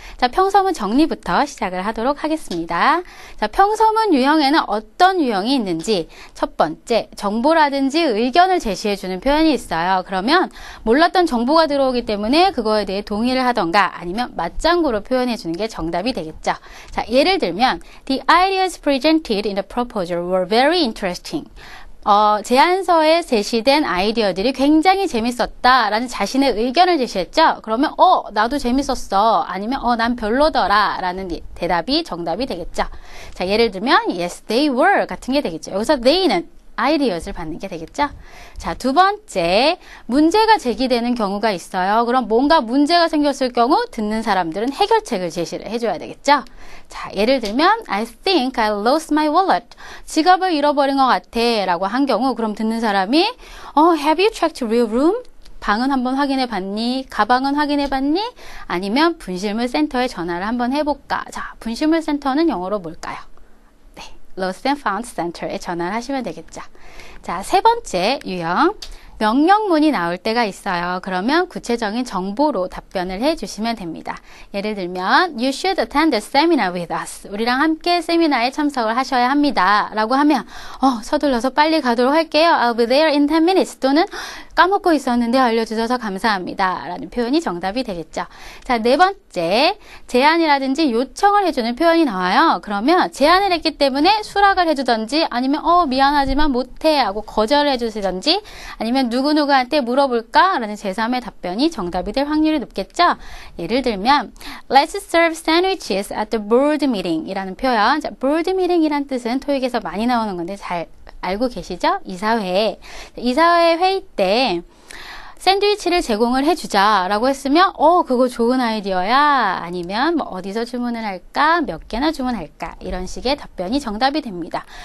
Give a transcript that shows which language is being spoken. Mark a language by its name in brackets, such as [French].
[Korean] 자, 평서문 정리부터 시작을 하도록 하겠습니다. 자, 평서문 유형에는 어떤 유형이 있는지 첫 번째, 정보라든지 의견을 제시해주는 표현이 있어요. 그러면 몰랐던 정보가 들어오기 때문에 그거에 대해 동의를 하던가 아니면 맞장구로 표현해주는 게 정답이 되겠죠. 자, 예를 들면 [English] The ideas presented in the proposal were very interesting. [Korean] 제안서에 제시된 아이디어들이 굉장히 재밌었다라는 자신의 의견을 제시했죠. 그러면 나도 재밌었어. 아니면 난 별로더라 라는 대답이 정답이 되겠죠. 자, 예를 들면 [English] yes, they were [Korean] 같은 게 되겠죠. 여기서 they는 ideas를 받는 게 되겠죠. 자, 두 번째, 문제가 제기되는 경우가 있어요. 그럼 뭔가 문제가 생겼을 경우 듣는 사람들은 해결책을 제시를 해줘야 되겠죠. 자, 예를 들면 [English] I think I lost my wallet. [Korean] 지갑을 잃어버린 것 같아 라고 한 경우 그럼 듣는 사람이 [English] Have you checked your room? [Korean] 방은 한번 확인해 봤니? 가방은 확인해 봤니? 아니면 분실물 센터에 전화를 한번 해볼까? 자, 분실물 센터는 영어로 뭘까요? Lost and Found Center에 전화를 하시면 되겠죠. 자, 세 번째 유형. 명령문이 나올 때가 있어요. 그러면 구체적인 정보로 답변을 해주시면 됩니다. 예를 들면 [English] You should attend the seminar with us. [Korean] 우리랑 함께 세미나에 참석을 하셔야 합니다. 라고 하면 서둘러서 빨리 가도록 할게요. [English] I'll be there in 10 minutes. [Korean] 또는 까먹고 있었는데 알려주셔서 감사합니다. 라는 표현이 정답이 되겠죠. 자, 네 번째, 제안이라든지 요청을 해주는 표현이 나와요. 그러면 제안을 했기 때문에 수락을 해주던지 아니면 미안하지만 못해 하고 거절을 해주시던지 아니면 누구누구한테 물어볼까? 라는 제3의 답변이 정답이 될 확률이 높겠죠. 예를 들면 [English] Let's serve sandwiches at the board meeting 이라는 표현. [Korean] 자, board meeting 이란 뜻은 토익에서 많이 나오는 건데 잘 알고 계시죠? 이사회 회의 때 샌드위치를 제공을 해주자 라고 했으면 그거 좋은 아이디어야. 아니면 어디서 주문을 할까? 몇 개나 주문할까? 이런 식의 답변이 정답이 됩니다.